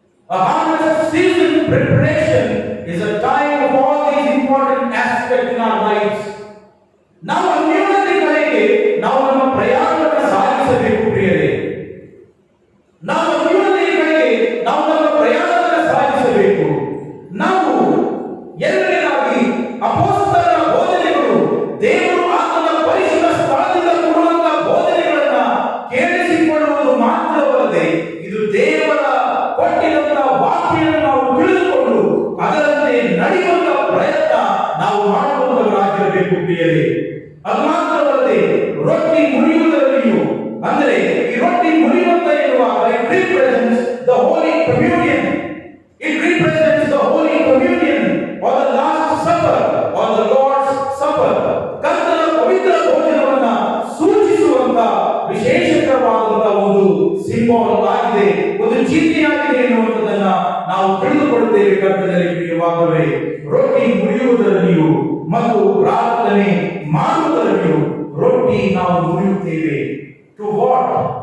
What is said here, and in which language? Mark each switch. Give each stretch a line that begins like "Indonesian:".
English: A harvest season preparation is a time of all these important aspects in our lives.
Kannada: ನಾವು ಅನ್ಯೋನ್ಯತೆ ಕಡೆಗೆ ನಾವು ನಮ್ಮ ಪ್ರಯಾಣವನ್ನು ಸಾಗಿಸಬೇಕು ಪ್ರಿಯರೇ. ನಾವು ಅನ್ಯೋನ್ಯತೆ ಕಡೆಗೆ ನಾವು ನಮ್ಮ ಪ್ರಯಾಣವನ್ನು ಸಾಗಿಸಬೇಕು. ನಾವು ಎರಡನೇದಾಗಿ ಅಪೊಸ್ತಲರ ಬೋಧನೆಗಳು, ದೇವರು ಆತನ ಪರಿಶುದ್ಧ ಸ್ಥಳದಿಂದ ಕೊಡುವಂತಹ ಬೋಧನೆಗಳನ್ನ ಕೇಳಿಸಿಕೊಳ್ಳುವುದು ಮಾತ್ರವಲ್ಲದೆ ಇದು ದೇವರ ಕೊಟ್ಟಿರುವಂತಹ ವಾಕ್ಯವನ್ನು ನಾವು ತಿಳಿದುಕೊಂಡು ಅದರಂತೆ ನಡೆಯುವಂತಹ ಪ್ರಯತ್ನ ನಾವು ಮಾಡುವಂತವರಾಗಿರಬೇಕು ಪ್ರಿಯರೇ. ಅದು ಮಾತ್ರವಲ್ಲದೆ ರೊಟ್ಟಿ ಮುರಿಯುವುದರಲ್ಲಿಯೂ, ಅಂದರೆ ಈ ರೊಟ್ಟಿ ಮುರಿಯುವಂತ ಎನ್ನುವಾಗ
English: it represents the holy communion, it represents the holy communion or the last supper or the Lord's supper.
Kannada: ಕರ್ತನ ಪವಿತ್ರ ಭೋಜನವನ್ನ ಸೂಚಿಸುವಂತ ವಿಶೇಷಕರವಾದಂತಹ ಒಂದು ಸಿಂಬಲ್ ಆಗಿದೆ, ಒಂದು ಚಿಹ್ನೆಯಾಗಿದೆ ಎನ್ನುವಂಥದ್ದನ್ನ ನಾವು ತಿಳಿದುಕೊಳ್ಳುತ್ತೇವೆ ಕರ್ತನಲ್ಲಿ ಪ್ರಿಯವಾದವರೇ. ರೊಟ್ಟಿ ಮುರಿಯುವುದರಲ್ಲಿಯೂ ಮತ್ತು ಪ್ರಾರ್ಥನೆ ಮಾಡುವುದರಲ್ಲಿಯೂ ರೊಟ್ಟಿ ನಾವು ಮುರಿಯುತ್ತೇವೆ.
English: To what?